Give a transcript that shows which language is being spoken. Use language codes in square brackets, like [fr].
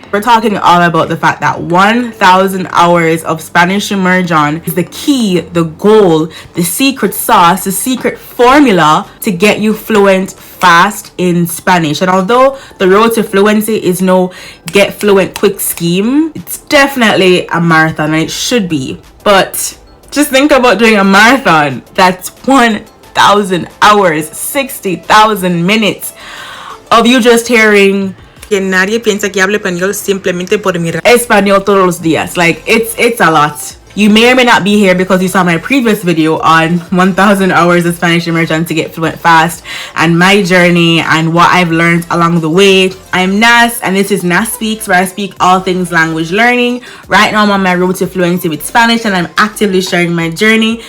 [en] We're talking all about the fact that 1,000 hours of Spanish immersion is the key, the goal, the secret sauce, the secret formula to get you fluent fast in Spanish. And although the road to fluency is no get fluent quick scheme, it's definitely a marathon, and it should be. But just think about doing a marathon. That's 1,000 hours, 60,000 minutes of you just hearing [es] que nadie piensa que hable español simplemente por mirar español todos los días. [en] Like, it's a lot. You may or may not be here because you saw my previous video on 1,000 hours of Spanish immersion to get fluent fast and my journey and what I've learned along the way. I'm Nas, and this is Nas Speaks, where I speak all things language learning. Right now I'm on my road to fluency with Spanish, and I'm actively sharing my journey.